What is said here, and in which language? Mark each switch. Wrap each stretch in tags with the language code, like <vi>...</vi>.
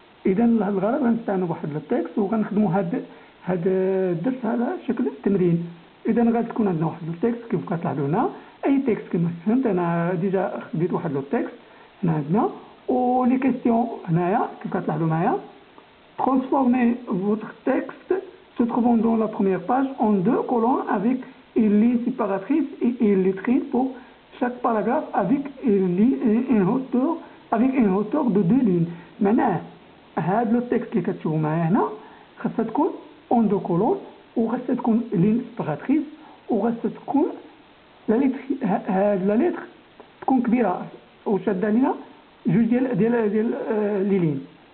<ar>اذا الغرض غنستعملوا بواحد التكست وغنخدموا هذا الدرس على شكل تمرين. اذا غادي تكون عندنا واحد التكست كيف كتلاحظوا هنا، اي تكست كما فهمت انا ديجا خديت واحد التكست هنا عندنا، و لي كيستيون هنايا كيف كتلاحظوا معايا.</ar> <fr>Transformez votre texte se trouvant dans la première page en deux colonnes avec une ligne séparatrice et une lettrine pour chaque paragraphe avec une hauteur de 2 lignes.</fr> <ar>معناه هذا التكست اللي كتشوفوا معايا هنا خاصها تكون</ar> <fr>en deux colonnes</fr> <ar>وخاصها تكون ligne séparatrice وخاصها تكون هاد لا لتر تكون كبيره وشاده علينا جوج ديال لي لين.</ar>